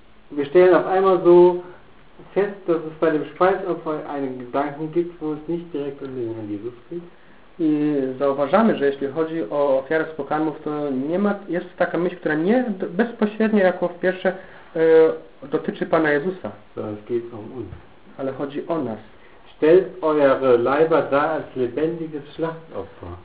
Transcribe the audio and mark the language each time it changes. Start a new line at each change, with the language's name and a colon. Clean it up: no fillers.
German: Wir stellen auf einmal so fest, dass es bei dem Speisopfer einen Gedanken gibt, wo es nicht direkt um den Herrn Jesus geht.
Polish: I zauważamy, że jeśli chodzi o ofiarę z pokarmów, to nie ma, jest taka myśl, która nie bezpośrednio, jako w pierwsze, dotyczy Pana Jezusa.
German: So, es geht um uns.
Polish: Ale chodzi o nas.
German: Stellt eure Leiber da als lebendiges Schlachtopfer.